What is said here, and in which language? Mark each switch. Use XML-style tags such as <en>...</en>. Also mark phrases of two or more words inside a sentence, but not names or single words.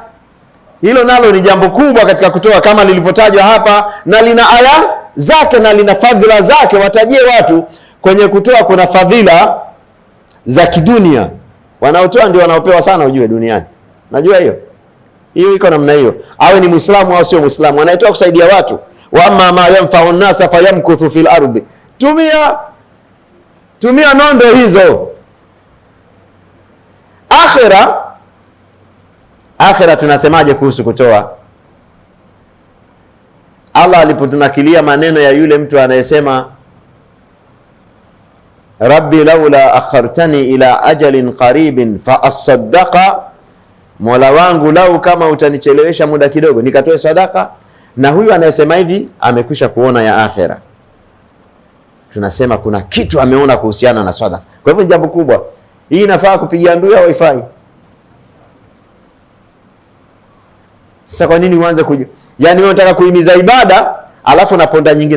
<sw>Hilo nalo ni jambo kubwa katika kutoa, kama lilivyotajwa hapa, na lina aya zake na lina fadhila zake. Watajie watu kwenye kutoa kuna fadhila za kidunia. Wanaotoa ndio wanaopewa sana, ujue, duniani. Najua hiyo iko namna hiyo, awe ni Muislamu au sio Muislamu, anayetoa kusaidia watu.</sw> <ar>وأما ما ينفع الناس فيمكث في الأرض,</ar> <sw>tumia nondo hizo. Akhira tunasemaje kuhusu kutoa? Allah alipotunakilia maneno ya yule mtu anayesema,</sw> <ar>رب لولا أخرتني إلى أجل قريب فأصدق,</ar> <sw>Mola wangu, lau kama utanichelewesha muda kidogo nikatoe sadaka. Na huyu anayesema hivi amekwisha kuona ya akhira. Tunasema kuna kitu ameona kuhusiana na sadaka. Kwa hivyo jambo kubwa hii, inafaa kupigia ndui au haifai? Sasa kwa nini uanze yaani wewe unataka kuhimiza ibada alafu unaponda nyingine?</sw>